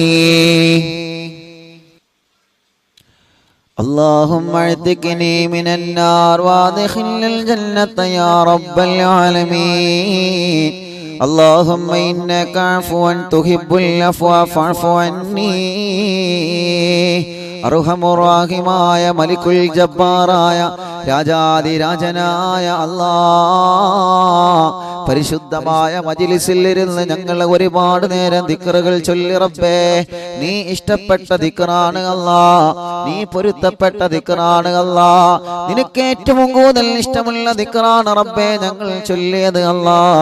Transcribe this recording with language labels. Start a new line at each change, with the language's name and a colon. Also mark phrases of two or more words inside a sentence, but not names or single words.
Arabic: اللهم اعتقني من النار وادخل الجنة يا رب العالمين. اللهم إنك عفو تحب العفو فاعف عني.
Malayalam: അർഹമുറാഹിമായ
Arabic: ملك الجبار
Malayalam: രാജാതിരാജനായ അല്ലാഹ്, പരിശുദ്ധമായ മജ്ലിസിൽ ഇരുന്ന് ഞങ്ങൾ ഒരുപാട് നേരം ദിക്റുകൾ ചൊല്ലി റബ്ബേ, നീ ഇഷ്ടപ്പെട്ട ദിക്റാണ് അല്ലാഹ്, നീ പൊരുത്തപ്പെട്ട ദിക്റാണ് അല്ലാഹ്, നിനക്ക് ഏറ്റവും കൂടുതൽ ഇഷ്ടമുള്ള ദിക്റാണ് റബ്ബേ ഞങ്ങൾ ചൊല്ലിയത് അല്ലാഹ്.